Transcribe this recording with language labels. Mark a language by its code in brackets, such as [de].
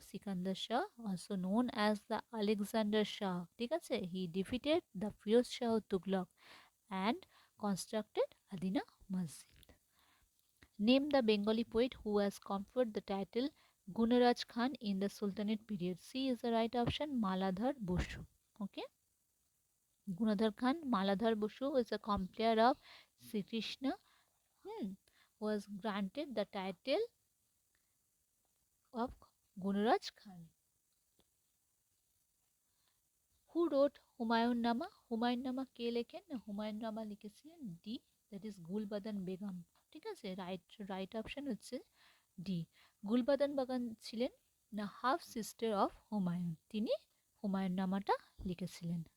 [en] Sikandar Shah, also known as the Alexander Shah, ঠিক আছে, he defeated the Firoz Shah Tughlaq and constructed Adina Masjid. Name the Bengali poet who has conferred the title Gunraj Khan in the sultanate period? C is the right option, Maladhar Basu. Okay, Gunadhar Khan, Maladhar Basu is a compare of Sri Krishna, was granted the title of Gunaraj Khan. Who wrote Humayun Nama? [bn] Humayun Nama কে লেখেন? না হুমায়ুন নামা লিখেছিলেন [en] D, that is Gulbadan Begum. [bn] ঠিক আছে, right option হচ্ছে D. গুলবাদন Begum ছিলেন না [en] half sister of Humayun, [bn] তিনি হুমায়ুন নামাটা লিখেছিলেন।